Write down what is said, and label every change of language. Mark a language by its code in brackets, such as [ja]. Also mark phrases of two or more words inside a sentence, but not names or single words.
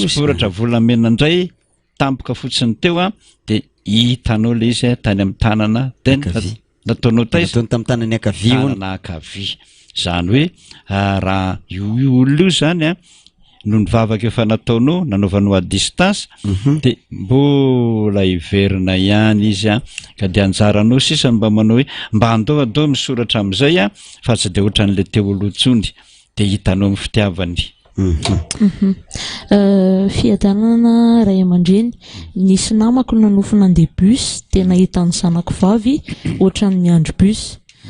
[mg] misy peratra volamena indray tampoka fotsiny teo a de hitanao le izy tany amin'ny tanana de nataonao tamin'ny tanany akavia tanana akavia zany hoe raha io olona io zany a no nivavaka efa nataonao nanaovanao [fr] à distance [mg] de mbola hiverina ihany izy a ka de anjaranao sisa mba manao hoe mba andao misoratra am'izay a fa tsy de ohatran'le teo aloha tsony de hitanao amin'ny fitiavany Fiadanana ray aman-dreny, nisy namako nanofy nandeha bus, tena hitan'ny zanako vavy ohatran'ny andro bus.